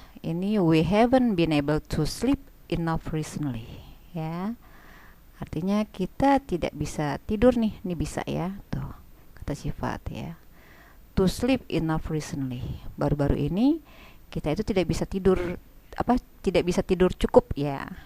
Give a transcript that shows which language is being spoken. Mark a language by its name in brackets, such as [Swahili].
[English] Ini we haven't been able to sleep enough recently ya. [Indonesian] Artinya kita tidak bisa tidur nih. Ini bisa ya. Tuh, kata sifat ya. [English] To sleep enough recently. [Indonesian] Baru-baru ini kita itu tidak bisa tidur tidak bisa tidur cukup ya.